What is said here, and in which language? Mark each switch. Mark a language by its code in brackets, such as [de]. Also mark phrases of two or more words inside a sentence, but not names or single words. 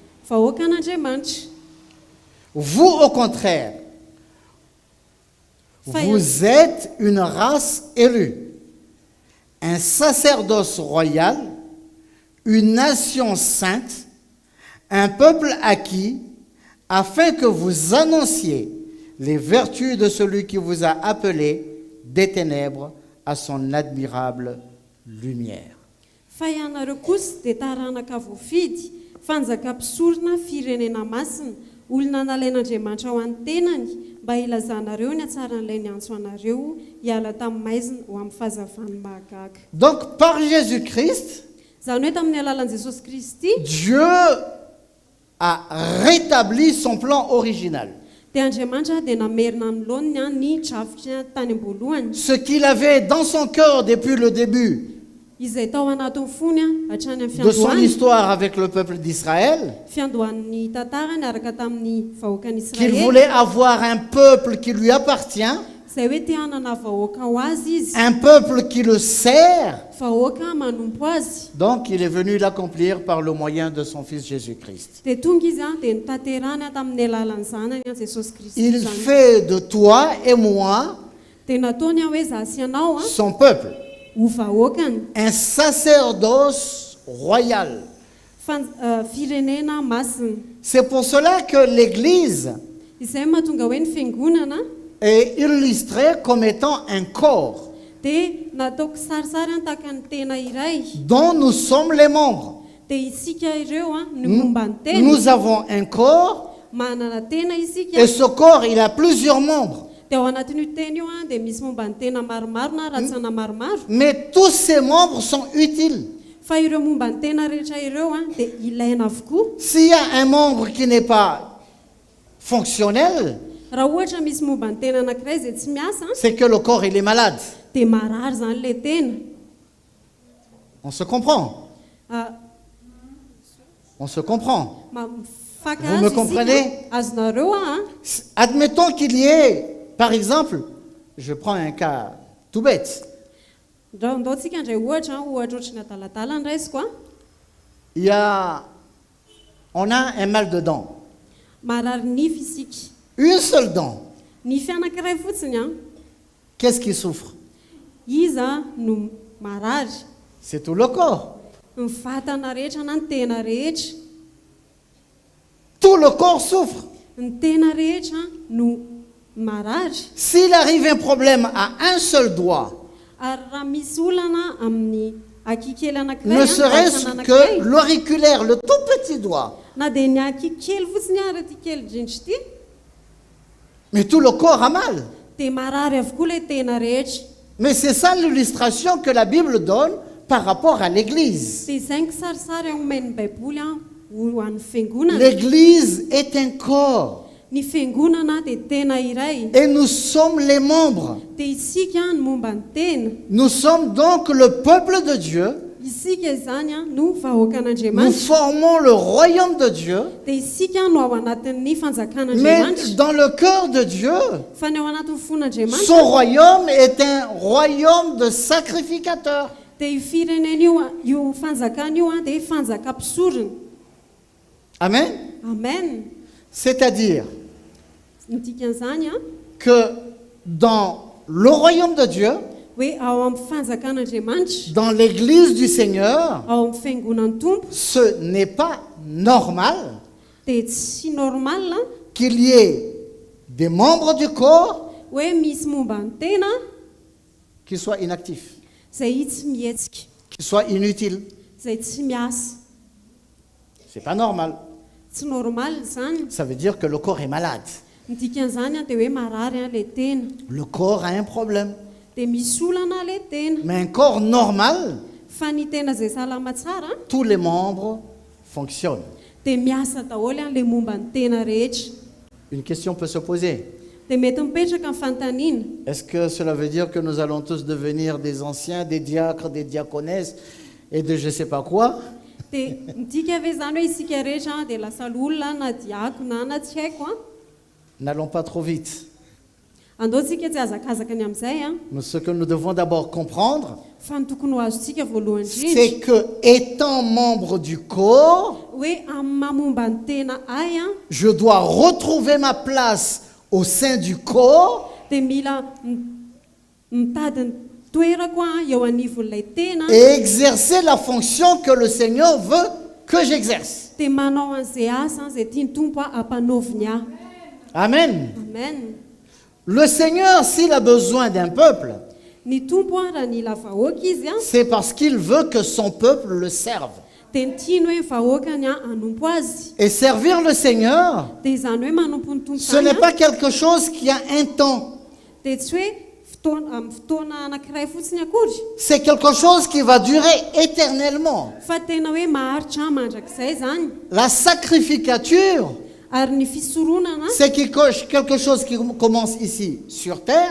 [fr] Vous, au contraire, vous êtes une race élue, un sacerdoce royal, une nation sainte, un peuple acquis, afin que vous annonciez les vertus de celui qui vous a appelé des ténèbres à son admirable lumière. [mg] Fa ianareo kosa dia taranaka voafidy fanjakam-pisorona firenena masina olona nalain'Andriamanitra ho any tenany mba ilazanareo ny hatsaran'ilay ny antso anareo hiala tamin'ny maizina ho amin'ny fahazavany mahagaga. [fr] Donc par Jésus-Christ, [mg] Izany hoe tamin'ny alalan'i Jesosy Kristy [fr] Dieu a rétabli son plan original. [mg] dia Andriamanitra dia namerina amin'loany ny drafitra tany am-boalohany [fr] Ce qu'il avait dans son cœur depuis le début [mg] izay tao anatin'ny fony hatrany amin'ny [fr] de son [mg] fiandohany [fr] histoire avec le peuple d'Israël, [mg] fiandohan'ny tantarany araka tamin'ny vahoakan'i [fr] qu'il [mg] Israely [fr] voulait avoir un peuple qui lui appartient, [mg] izay hoe te hanana vahoaka ho azy izy [fr] un peuple qui le sert. [mg] vahoaka manompo azy [fr] Donc il est venu l'accomplir par le moyen de son Fils Jésus-Christ. [mg] dia tonga izy dia nitaterany tamin'ny alalan'ny zanany Jesosy Kristy [fr] Il [mg] zany. [fr] fait de toi et moi [mg] dia nataony hoe za sy ianao [fr] son peuple, [mg] ho vahoakany [fr] un sacerdoce royal. [mg] Firenena masina [fr] C'est pour cela que l'Église [mg] izay mahatonga hoe ny fiangonana [fr] est illustrée comme étant un corps [mg] dia nataoko sarisary tahaka ny tena iray [fr] dont nous sommes les membres. [mg] dia isika ireo ny momba ny tena [fr] Nous avons un corps [mg] manana tena isika [fr] et ce corps, il a plusieurs membres. [mg] dia ao anatin'io tena io dia misy momba ny tena maromaro na ratsana maromaro [fr] Mais tous ces membres sont utiles. [mg] fa ireo momba ny tena rehetra ireo dia ilaina avokoa. [fr] S'il y a un membre qui n'est pas fonctionnel, [mg] Raha ohatra misy momba ny tena anankiray izay tsy miasa [fr] c'est que le corps, il est malade. [mg] dia marary zany ilay tena. [fr] On se comprend. Ah, On se comprend. [mg] mifaka [fr] Vous me [mg] azy [fr] comprenez? [mg] isika azonareo [fr] Admettons qu'il y ait, par exemple, je prends un cas tout bête. [mg] ndaontsika indray ohatra ohatrany adaladala ny raisiko [fr] On a un mal de dents. [mg] marary nify isika [fr] Une seule dent. [mg] nify anankiray fotsiny [fr] Qu'est-ce qui souffre? [mg] iza no marary [fr] C'est tout le corps. [mg] ny vatana rehetra na ny tena rehetra [fr] Tout le corps souffre. [mg] ny tena rehetra no marary. [fr] S'il arrive un problème à un seul doigt, [mg] Ary raha misy olana amin'ny akikely anankiray [fr] ne serait-ce que l'auriculaire, le tout petit doigt, [mg] na dia ny akikely fotsiny ary ty kely drindry ty [fr] mais tout le corps a mal. [mg] dia marary avokoa ilay tena rehetra. [fr] Mais c'est ça l'illustration que la Bible donne par rapport à l'Église. [mg] dia izay ny kisarisary omen'ny baiboly ho an'ny fiangonana. [fr] L'Église est un corps [mg] Ny fiangonana dia tena iray [fr] et nous sommes les membres. [mg] dia isika ny momba ny tena. [fr] Nous sommes donc le peuple de Dieu. [mg] Isika izany no [fr] Nous [mg] vahoakan'Andriamanitra [fr] formons le royaume de Dieu. [mg] dia isika no ao anatin'ny [fr] Mais [mg] fanjakan'Andriamanitra. [fr] dans le cœur de Dieu, [mg] Fa ny ao anatin'ny fon'Andriamanitra [fr] son royaume est un royaume de sacrificateurs. [mg] dia io firenena io fanjakana io dia fanjakam-pisorona. [fr] Amen. [mg] Amen. [fr] C'est-à-dire [mg] Ny dikan'izany [fr] que dans le royaume de Dieu, [mg] hoe ao amin'ny fanjakan'Andriamanitra, [fr] dans l'église du Seigneur, [mg] ao amin'ny fiangonan'ny tompo [fr] ce n'est pas normal [mg] dia tsy normal [fr] qu'il y ait des membres du corps [mg] hoe misy momba ny tena [fr] qui soient inactifs, [mg] izay tsy mihetsika, [fr] qui soient inutiles. [mg] izay tsy miasa. [fr] C'est pas normal. [mg] Tsy normal zany. [fr] Ça veut dire que le corps est malade. [mg] Ny dikan'izany dia hoe marary ilay tena [fr] Le corps a un problème. [mg] dia misy olana ilay tena. [fr] Mais un corps normal, [mg] Fa ny tena izay salama tsara [fr] tous les membres fonctionnent. [mg] dia miasa daholo ilay momba ny tena rehetra. [fr] Une question peut se poser. [mg] Dia mety mipetraka amin'ny fanontaniana, [fr] Est-ce que cela veut dire que nous allons tous devenir des anciens, des diacres, des diaconesses et de je sais pas quoi? [mg] dia midika ve zany hoe isika rehetra dia lasa olona na diakona na tsy haiko [fr] N'allons pas trop vite. [mg] andaontsika tsy azakazaka ny amin'izay [fr] Mais ce que nous devons d'abord comprendre, [mg] fa ny tokony ho azontsika voalohany indrindra [fr] c'est que étant membre du corps, [mg] hoe amin'ny mamomba ny tena ay [fr] je dois retrouver ma place au sein du corps [mg] dia mila mitady ny toerako eo anivon'ilay tena [fr] et exercer la fonction que le Seigneur veut que j'exerce. [mg] dia manao an'izay asa izay tiany tompo hampanaoviny ahy. [fr] Amen. [mg] Amen. [fr] Le Seigneur, s'il a besoin d'un peuple, [mg] Ny tompo raha nila vahoaka izy [fr] c'est parce qu'il veut que son peuple le serve. [mg] dia ny tiany hoe vahoakany hanompo azy. [fr] Et servir le Seigneur, [mg] Dia izany hoe manompo ny tompo [fr] ce n'est [mg] zany [fr] pas quelque chose qui a un temps. [mg] dia tsy hoe amin'ny fotoana anankiray fotsiny akory, [fr] C'est quelque chose qui va durer éternellement. [mg] fa tena hoe maharitra mandrakizay zany. [fr] La sacrificature, [mg] Ary ny fisoronana [fr] c'est quelque chose qui commence ici sur terre